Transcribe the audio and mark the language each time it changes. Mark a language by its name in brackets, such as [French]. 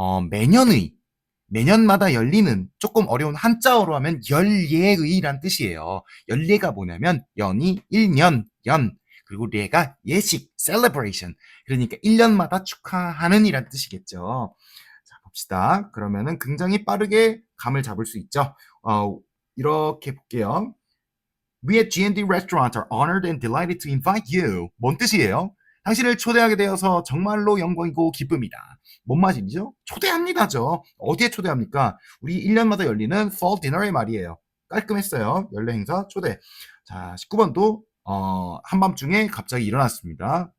[Korean] 매년의, 매년마다 열리는, 조금 어려운 한자어로 하면 열예의란 뜻이에요. 열예가 뭐냐면 연이 1년, 연, 그리고 예가 예식, celebration. 그러니까 1년마다 축하하는 이란 뜻이겠죠. 자, 봅시다. 그러면은 굉장히 빠르게 감을 잡을 수 있죠. 이렇게 볼게요. [English] We at G&D Restaurant are honored and delighted to invite you. [Korean] 뭔 뜻이에요? 당신을 초대하게 되어서 정말로 영광이고 기쁨이다. 뭔 말이죠? 초대합니다죠. 어디에 초대합니까? 우리 1년마다 열리는 Fall Dinner의 말이에요. 깔끔했어요. 연례 행사 초대. 자, 19번도 한밤중에 갑자기 일어났습니다.